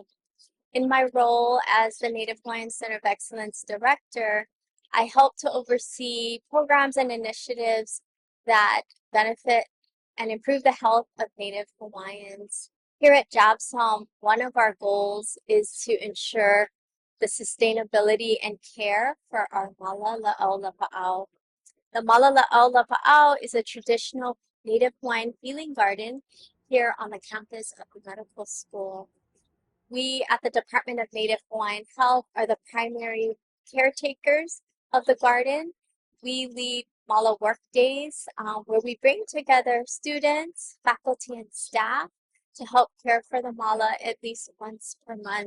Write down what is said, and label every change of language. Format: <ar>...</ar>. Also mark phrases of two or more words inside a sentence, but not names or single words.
<en>In my role as the Native Hawaiian Center of Excellence Director, I help to oversee programs and initiatives that benefit and improve the health of Native Hawaiians. Here at JABSOM, one of our goals is to ensure the sustainability and care for our Māla Lāʻau Lapaʻau. The Māla Lāʻau Lapaʻau is a traditional Native Hawaiian healing garden here on the campus of the medical school. We at the Department of Native Hawaiian Health are the primary caretakers of the garden. We lead Māla work days where we bring together students, faculty, and staff to help care for the Māla at least once per month.</en>